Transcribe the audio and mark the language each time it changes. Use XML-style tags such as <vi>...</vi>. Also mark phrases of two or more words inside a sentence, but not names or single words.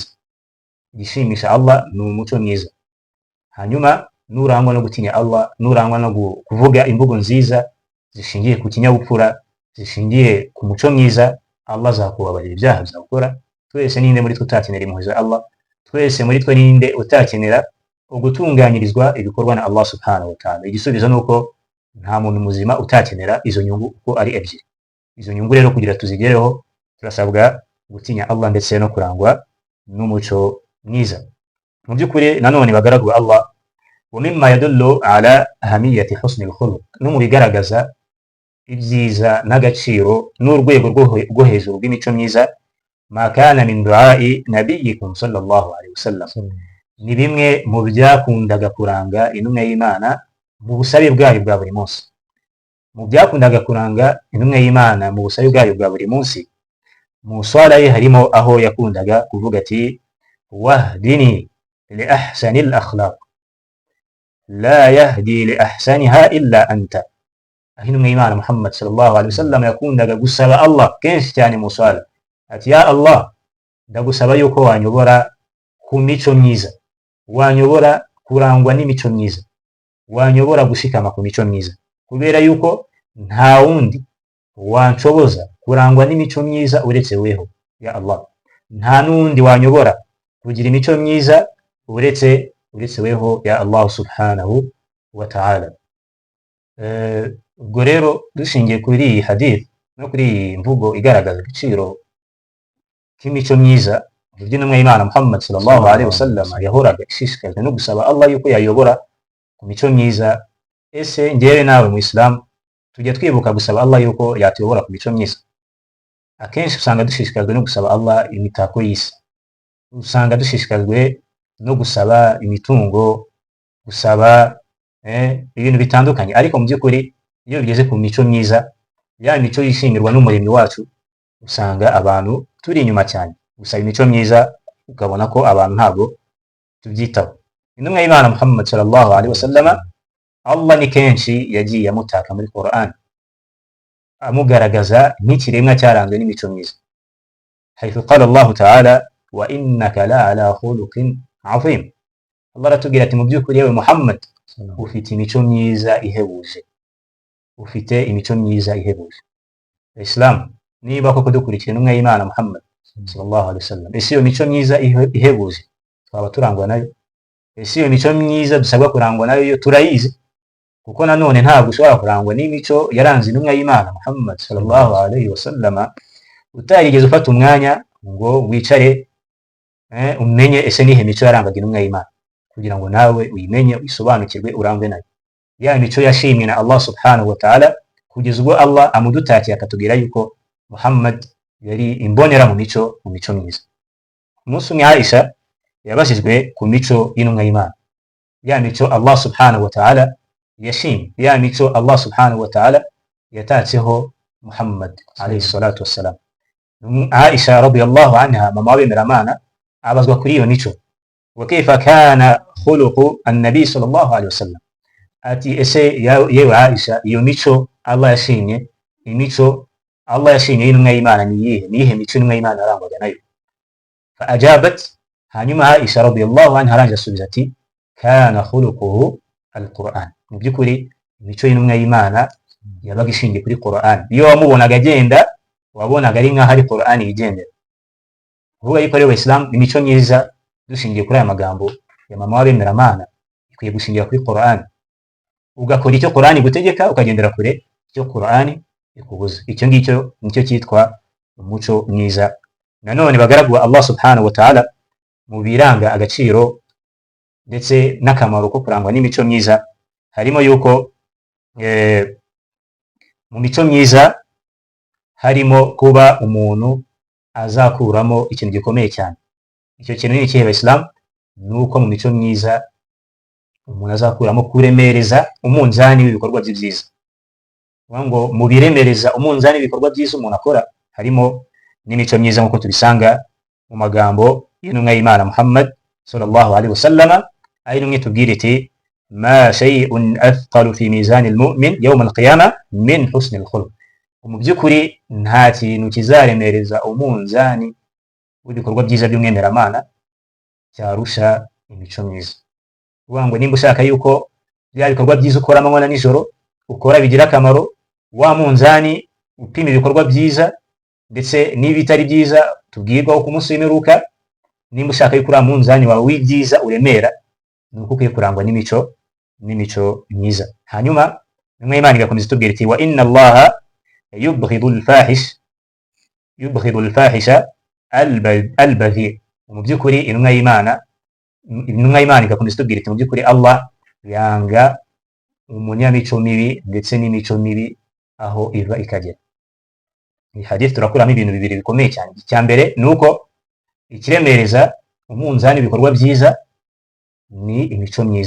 <rw>Igishimisha Allah ni umuco mwiza. Hanyuma nurangwa no gutinya Allah, nurangwa no kuvuga imvugo nziza zishingiye ku kinyabupfura, zishingiye ku muco mwiza, Allah azakubabarira ibyaha bizakora. Twese ninde muri twe utakenera impuhwe za Allah? Twese muri twe ninde utakenera ugutunganyirizwa ibikorwa na Allah</rw> <ar>سبحانه وتعالى?</ar> <rw>Igisubizo nuko nta muntu muzima utakenera izo nyungu uko ari ebyiri. Izo nyungu rero kugira tuzigereho, turasabwa gutinya Allah ndetse no kurangwa n'umuco mwiza. Mu by'ukuri nanone bagaragu</rw> <ar>Allah, وممّا يدلّ على أهمية حسن الخلق,</ar> <rw>no mu bigaragaza ibyiza n'agaciro n'urwego rwo hejuru rw'imico myiza,</rw> <ar>ما كان من دعاء نبيكم صلى الله عليه وسلم,</ar> <rw>ni bimwe mu byakundaga kuranga intumwa y'Imana mu busabe bwayo bwa buri munsi. Mu byakundaga kuranga intumwa y'Imana mu busabe bwayo bwa buri munsi, mu swala ye harimo aho yakundaga kuvuga ati</rw> <ar>واهدني لأحسن الأخلاق لا يهدي لأحسنها إلا أنت.</ar> <rw>Aho intumwa y'Imana Muhammad</rw> <ar>صلى الله عليه وسلم</ar> <rw>yakundaga gusaba Allah kenshi cyane mu swala ati</rw> <ar>يا الله,</ar> <rw>ndagusaba yuko wanyobora ku mico myiza, wanyobora kurangwa n'imico myiza, wanyobora gushikama ku mico myiza, kubera yuko nta wundi wanshoboza kurangwa n'imico myiza uretse weho</rw> <ar>يا الله.</ar> <rw>Nta n'undi wanyobora kugira imico myiza uretse weho</rw> <ar>يا الله سبحانه وتعالى.</ar> <rw>Ubwo rero dushingiye kuri iyi hadith no kuri iyi mvugo igaragaza agaciro k'imico myiza, uburyo intumwa y'Imana Muhammad</rw> <ar>صلى الله عليه وسلم</ar> <rw>yahoraga ishishikajwe no gusaba Allah yuko yayobora ku mico myiza, ese njyewe nawe mu Islam tujya twibuka gusaba Allah yuko yatuyobora ku mico myiza? Akenshi usanga dushishikajwe no gusaba Allah imitako y'isi, usanga dushishikajwe no gusaba imitungo, gusaba ibintu bitandukanye, ariko mu by'ukuri iyo bigeze ku mico myiza, ya mico yishimirwa n'umuremyi wacu, usanga abantu turi inyuma cyane. Gusaba imico myiza ukabona ko abantu ntabwo tubyitaho. Intumwa y'Imana Muhammad</rw> <ar>صلى الله عليه وسلم,</ar> <rw>Allah ni kenshi yagiye amutaka muri Qur'an, amugaragaza nk'ikiremwa cyaranzwe n'imico myiza.</rw> <ar>حيث قال الله تعالى وإنك لعلى خلق عظيم.</ar> <rw>Allah aratubwira ati mu by'ukuri yewe Muhammad ufite imico myiza ihebuje, ufite imico myiza ihebuje. Islam, niba koko dukurikira intumwa y'Imana Muhammad</rw> <ar>صلى الله عليه وسلم,</ar> <rw>ese iyo mico myiza ihebuje twaba turangwa nayo? Ese iyo mico myiza dusabwa kurangwa nayo yo turayizi? Kuko nanone ntabwo ushobora kurangwa n'imico yaranze intumwa y'Imana Muhammad</rw> <ar>صلى الله عليه وسلم</ar> <rw>utarigeze ufata umwanya ngo wicare umenye ese nihe mico yarangaga intumwa y'Imana, kugira ngo nawe uyimenye uyisobanukirwe urangwe nayo. Ya mico yashimwe na Allah</rw> <ar>سبحانه وتعالى,</ar> <rw>kugeza ubwo Allah amudutakiye akatubwira yuko Muhammad yari imbonera mu mico myiza. Umunsi umwe Aisha yabajijwe ku mico y'intumwa y'Imana, ya mico Allah</rw> <ar>سبحانه وتعالى</ar> <rw>yashimye, ya mico Allah</rw> <ar>سبحانه وتعالى</ar> <rw>yatatseho Muhammad</rw> <ar>عليه الصلاة والسلام.</ar> <rw>Aisha</rw> <ar>رضي الله عنها,</ar> <rw>mama w'abemeramana, abazwa kuri iyo mico,</rw> <ar>وكيف كان خلق النبي صلى الله عليه وسلم,</ar> <rw>ati ese yewe Aisha, iyo mico Allah yashimye, imico Allah yashimye y'intumwa y'Imana niyihe mico intumwa y'Imana yarangwaga nayo?</rw> <ar>فأجابت,</ar> <rw>hanyuma Aisha</rw> <ar>رضي الله عنها</ar> <rw>aranje asubiza ati</rw> <ar>كان خلقه القرآن.</ar> <rw>Mu by'ukuri imico y'intumwa y'Imana yabaga ishingiye kuri Qur'an. Iyo wamubonaga agenda wabonaga ari nk'aho ari Qur'an yigendera. Uvuga yuko rero Islam imico myiza dushingiye kuri aya magambo ya mama w'abemeramana ikwiye gushingira kuri Qur'an, ugakora icyo Qur'an igutegeka, ukagendera kure icyo Qur'an ikubuza. Icyo ngicyo nicyo cyitwa umuco mwiza. Nanone bagaragu wa Allah</rw> <ar>سبحانه وتعالى,</ar> <rw>mu biranga agaciro ndetse n'akamaro ko kurangwa n'imico myiza harimo yuko mu mico myiza harimo kuba umuntu azakuramo ikintu gikomeye cyane. Icyo kintu ni ikihe Islam? Nuko mu mico myiza umuntu azakuramo kuremereza umunzani w'ibikorwa byiza. Ngo mu biremereza umunzani w'ibikorwa byiza umuntu akora harimo n'imico myiza, nk'uko tubisanga mu magambo y'intumwa y'Imana Muhammad</rw> <ar>صلى الله عليه وسلم,</ar> <rw>ari numwe tubwira iti</rw> <ar>ما شيء أثقل في ميزان المؤمن يوم القيامة من حسن الخلق.</ar> <rw>Mu by'ukuri nta kintu kizaremereza umunzani w'ibikorwa byiza by'umwemeramana cyarusha imico myiza. Uvuga ngo nimba ushaka yuko bya bikorwa byiza ukora amanywa na nijoro ukora bigira akamaro, wa munzani upima ibikorwa byiza ndetse n'ibitari byiza tubwirwaho ku munsi w'imperuka, nimba ushaka yuko uriya munzani wawe w'ibyiza uremera, ni uko ukwiye kurangwa n'imico myiza. Hanyuma intumwa y'Imana igakomeza itubwira iti</rw> <ar>وإن الله يبغض الفاحش البذيء.</ar> <rw>Mu by'ukuri intumwa y'Imana igakomeza itubwira iti mu by'ukuri Allah yanga umunyamico mibi ndetse n'imico mibi aho iva ikagera. Iyi hadith turakuramo ibintu bibiri bikomeye cyane. Icya mbere ni uko ikiremereza umunzani ibikorwa byiza ni imico myiza.</rw>